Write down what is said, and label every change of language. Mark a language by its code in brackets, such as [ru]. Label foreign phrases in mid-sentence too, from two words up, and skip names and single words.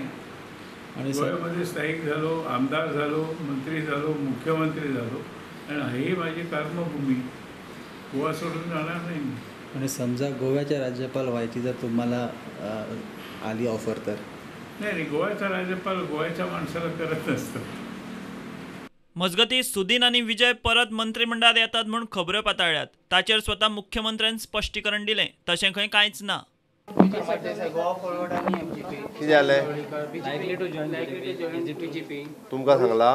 [mr] आणि गोव्यामध्ये स्थायिक झालो, आमदार झालो, मंत्री झालो, मुख्यमंत्री झालो आणि ही माझी कर्मभूमी। गोवा सोडून जाणार नाही। आणि समजा गोव्याच्या राज्यपाल व्हायची जर तुम्हाला आली ऑफर तर? नाही, गोव्याचा राज्यपाल गोव्याच्या माणसाला करत नसतं। [kok] मजगती सुदीन आणि विजय परत मंत्रिमंडळात येतात म्हणून खबरो पातळ्यात। ताचेर स्वता मुख्यमंत्र्यान स्पश्टीकरण दिलें, तशें खंय कांयच ना। कितें जालें तुमकां सांगला?